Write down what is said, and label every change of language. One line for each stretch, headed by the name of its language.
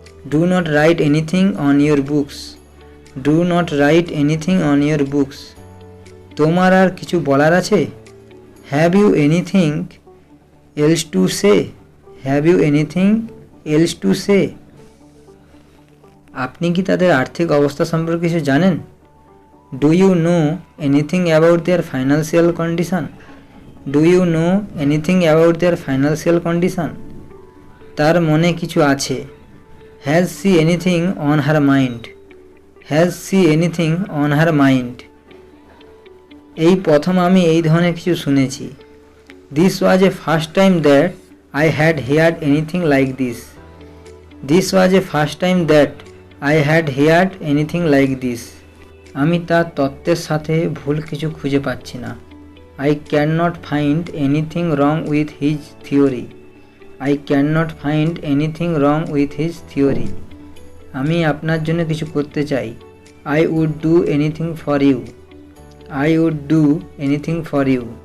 English: Do not write anything on your books. Do not write anything on your books.
Bangla: তোমার আর কিছু বলার আছে?
English: Have you anything else to say? Have you anything else to say?
Bangla: আপনি কি তাদের আর্থিক অবস্থা সম্পর্কে কিছু জানেন?
English: Do you know anything about their financial condition? Do you know anything about their financial condition?
Bangla: তার মনে কিছু আছে।
English: Has she anything on her mind? Has she anything on her mind?
Bangla: এই প্রথম আমি এই ধরনের কিছু শুনেছি।
English: This was a first time that I had heard anything like this. This was a first time that I had heard anything like this.
Bangla: আমি তার তত্ত্বের সাথে ভুল কিছু খুঁজে পাচ্ছি না।
English: I cannot find anything wrong with his theory. I cannot find anything wrong with his theory.
Bangla: আমি আপনার জন্য কিছু করতে চাই।
English: I would do anything for you. I would do anything for you.